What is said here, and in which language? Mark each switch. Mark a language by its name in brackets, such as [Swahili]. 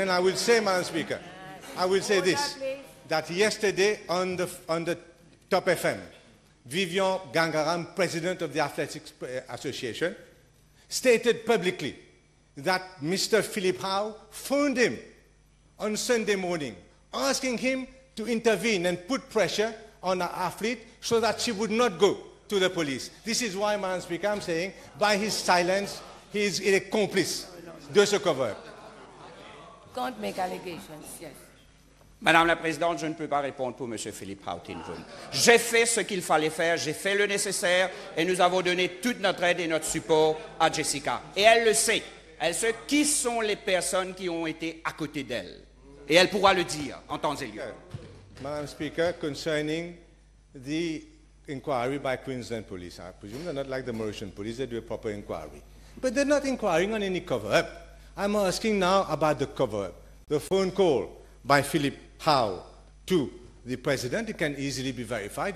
[English] And I will say, Madam Speaker, I will say this, that yesterday on the Top FM, Vivian Gangaram, president of the Athletics Association, stated publicly that Mr. Philip Howe phoned him on Sunday morning, asking him to intervene and put pressure on our athlete so that she would not go to the police. This is why, Madam Speaker, I'm saying, by his silence, he is an accomplice [French] de ce [English] cover-up. Can't make allegations, yes. [French] Madame la Présidente, je ne peux pas répondre pour M. Philippe Houtine-Voon. J'ai fait ce qu'il fallait faire, j'ai fait le nécessaire et nous avons donné toute notre aide et notre support à Jessica. Et elle le sait. Elle sait qui sont les personnes qui ont été à côté d'elle. Et elle pourra le dire en temps et lieu. [English] Madam Speaker, concerning the inquiry by Queensland Police, I presume they're not like the Mauritian Police, they do a proper inquiry. But they're not inquiring on any cover-up. I'm asking now about the cover-up. The phone call by Philip Howe to the President, it can easily be verified.